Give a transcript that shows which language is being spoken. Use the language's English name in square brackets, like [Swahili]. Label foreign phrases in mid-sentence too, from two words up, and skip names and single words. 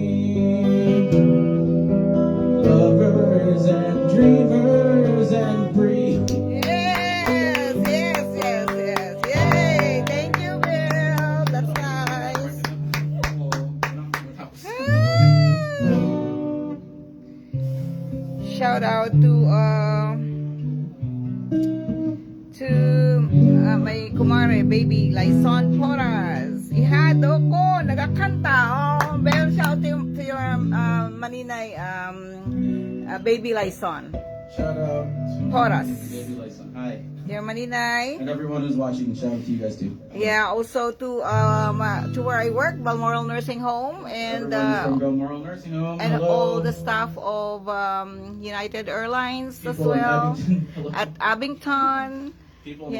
[English] Lovers and dreamers and Brie. Yes, yes, yes, yes. Yay. Thank you, Will. That's nice. Shout out to may kumare baby Lyson Porras. [Hiligaynon] Ihado ko nagakanta. Oh, Bel, [English] shout to your maninay baby Lyson Shout out to Porras. Baby Lyson. Hi. Your maninay. And everyone who's watching, shout out to you guys too. Yeah, also to where I work, Balmoral Nursing Home, and Everyone from Balmoral Nursing Home. and Hello. all the staff of United Airlines as People in well Abington. Hello. at Abington. People in